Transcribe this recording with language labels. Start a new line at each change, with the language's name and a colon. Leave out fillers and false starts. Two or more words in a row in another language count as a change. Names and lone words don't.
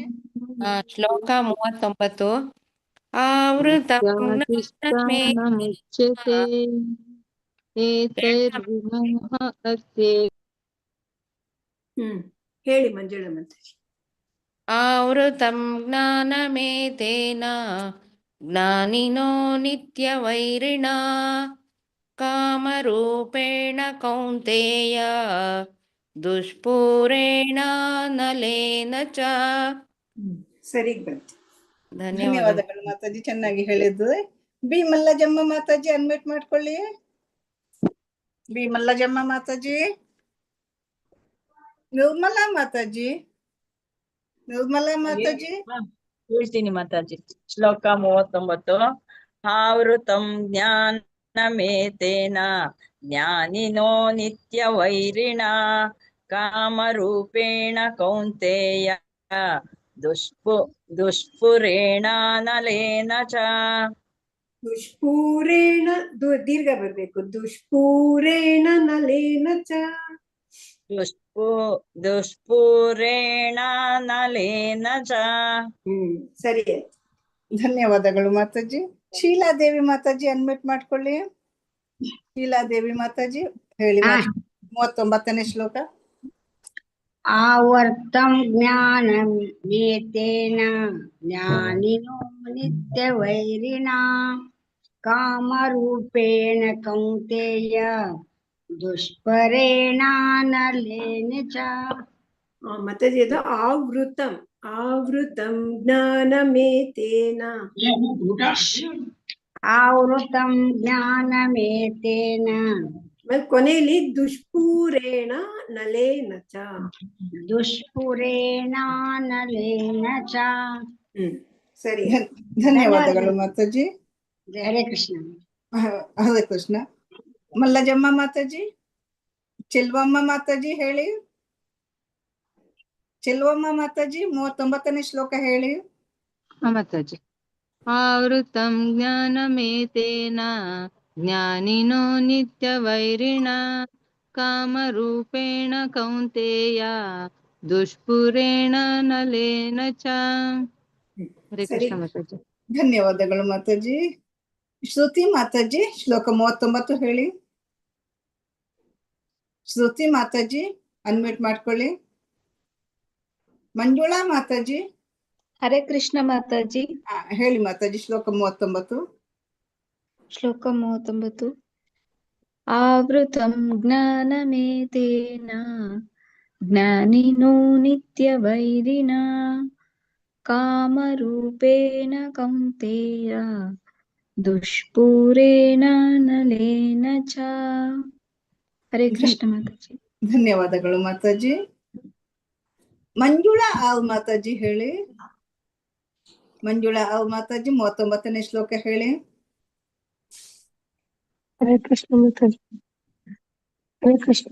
Kannada: ಶ್ಲೋಕ 39. ಆವೃತಂ
Sanskrit: ಮುಚ್ಯತೆ ಏತೈರ್ವಿಮೋಹಯತ್ಯೇ.
Kannada: ಹೇಳಿ ಮಂಜುಳಾ ಮಾತಾಜಿ.
Sanskrit: ಆವೃತಂ ಜ್ಞಾನಮೇತೇನ ಜ್ಞಾನಿನೋ ನಿತ್ಯವೈರಿಣಾ ಕಾಮರೂಪೇಣ ಕೌಂತೆಯ ದುಷ್ಪೂರೇಣ ನಲೇನ ಚ.
Kannada: ಸರಿ ಬಂತು. ಧನ್ಯವಾದಗಳು ಮಾತಾಜಿ, ಚೆನ್ನಾಗಿ ಹೇಳಿದ್ದು. ಬಿ ಮಲ್ಲಜಮ್ಮ ಮಾತಾಜಿ ಅನ್ಮ್ಯೂಟ್ ಮಾಡ್ಕೊಳ್ಳಿ. ಬಿ ಮಲ್ಲಜಮ್ಮ ಮಾತಾಜಿ, ನಿರ್ಮಲಾ ಮಾತಾಜಿ, ನಿರ್ಮಲಾ ಮಾತಾಜಿ. ಹೇಳ್ತೀನಿ ಮಾತಾಜಿ. ಶ್ಲೋಕ 39.
Sanskrit: ಆವೃತಂ ಜ್ಞಾನಮೇತೇನ ಜ್ಞಾನಿನೋ ನಿತ್ಯ ವೈರಿಣ ಕಾಮರೂಪೇಣ ಕೌಂತೆಯ ದುಷ್ಪುರೇಣ ನಲೇನ ಚ.
Kannada: ದುಷ್ಪೂರೇಣ ದೀರ್ಘ ಬರ್ಬೇಕು.
Sanskrit: ದುಷ್ಪೂರೇಣ ನಲೇನ ಚ. ದುಷ್ಪುರೇಣ ನಲೇನ ಚ.
Kannada: ಸರಿ. ಧನ್ಯವಾದಗಳು ಮಾತಾಜಿ. ಶೀಲಾದೇವಿ ಮಾತಾಜಿ ಅನ್ಮ್ಯೂಟ್ ಮಾಡ್ಕೊಳ್ಳಿ. ಶೀಲಾದೇವಿ ಮಾತಾಜಿ ಹೇಳಿ. 39ನೇ ಶ್ಲೋಕ.
Sanskrit: ಆವರ್ತಂ ಜ್ಞಾನಮೇತೇನ ಜ್ಞಾನಿನೋ ನಿತ್ಯವೈರಿಣ ಕಾಮರೂಪೇಣ ಕೌಂತೆಯ ದುಷ್ಪರೇಣ ನಲೇನ ಚ.
Kannada: ಮಾತಾಜಿ ಅದು ಆವೃತಂ.
Sanskrit: ಆವೃತಂ ಜ್ಞಾನಮೇತೇನ. ಆವೃತಂ ಜ್ಞಾನಮೇತೇನ.
Kannada: ಕೊನೆಯಲ್ಲಿ
Sanskrit: ದುಷ್ಪೂರೇಣ ನಲೇನ ಚ. ದುಷ್ಪುರೇಣ ನಲೇನ ಚ.
Kannada: ಸರಿ. ಧನ್ಯವಾದಗಳು ಮಾತಾಜಿ. ಹರೇ ಕೃಷ್ಣ. ಹರೇ ಕೃಷ್ಣ. ಮಲ್ಲಜಮ್ಮ ಮಾತಾಜಿ, ಚೆಲ್ವಮ್ಮ ಮಾತಾಜಿ ಹೇಳಿ. ಚೆಲ್ವಮ್ಮ ಮಾತಾಜಿ 39ನೇ ಶ್ಲೋಕ ಹೇಳಿ.
Sanskrit: ಮಾತಾಜಿ. ಆವೃತಂ ಜ್ಞಾನಮೇತೇನ ಜ್ಞಾನಿನೋ ನಿತ್ಯವೈರಿಣ ಕಾಮರೂಪೇಣ ಕೌಂತೆಯ ದುಷ್ಪುರೇಣ ನಲೇನ ಚ.
Kannada: ಹರೇ ಕೃಷ್ಣ ಮಾತಾಜಿ. ಧನ್ಯವಾದಗಳು ಮಾತಾಜಿ. ಶ್ರುತಿ ಮಾತಾಜಿ ಶ್ಲೋಕ 39 ಹೇಳಿ. ಶ್ರುತಿ ಮಾತಾಜಿ ಅನ್ಮ್ಯೂಟ್ ಮಾಡ್ಕೊಳ್ಳಿ. ಮಂಜುಳಾ ಮಾತಾಜಿ. ಹರೇ ಕೃಷ್ಣ ಮಾತಾಜಿ. ಹೇಳಿ ಮಾತಾಜಿ ಶ್ಲೋಕ 39.
Sanskrit: ಶ್ಲೋಕ 39. ಆವೃತಂ ಜ್ಞಾನಮೇತೇನ ಜ್ಞಾನಿನೋ ನಿತ್ಯವೈರಿಣ ಕಾಮರೂಪೇಣ ಕೌಂತೆಯ ದುಷ್ಪೂರೇಣ ನಲೇನ ಚ.
Kannada: ಹರೇ ಕೃಷ್ಣ ಮಾತಾಜಿ. ಧನ್ಯವಾದಗಳು ಮಾತಾಜಿ. ಮಂಜುಳಾ ಆವ್ ಮಾತಾಜಿ ಹೇಳಿ. ಮಂಜುಳಾ ಆವ್ ಮಾತಾಜಿ 39ನೇ ಶ್ಲೋಕ ಹೇಳಿ. ಹರೇ ಕೃಷ್ಣ ಮಾತಾಜಿ. ಹರೇ ಕೃಷ್ಣ.